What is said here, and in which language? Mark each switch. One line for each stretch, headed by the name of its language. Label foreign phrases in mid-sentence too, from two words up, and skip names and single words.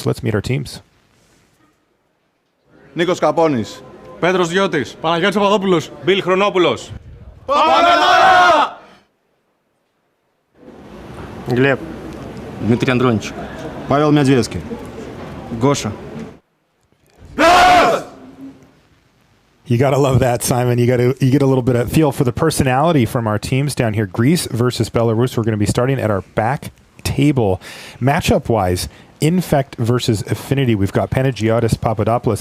English: Let's meet our teams. Νίκος Καπώνης, Πέτρος Διώτης, Παναγιώτης Παπαδόπουλος, Μπιλ Χρονόπουλος.
Greek: Πάμε τώρα! Глеб. Дмитрий Андроничек. Павел Медведский. Гоша.
English: You got to love that, Simon. You get a little bit of feel for the personality from our teams down here. Greece versus Belarus. We're going to be starting at our back table. Matchup-wise, Infect versus Affinity. We've got Panagiotis Papadopoulos.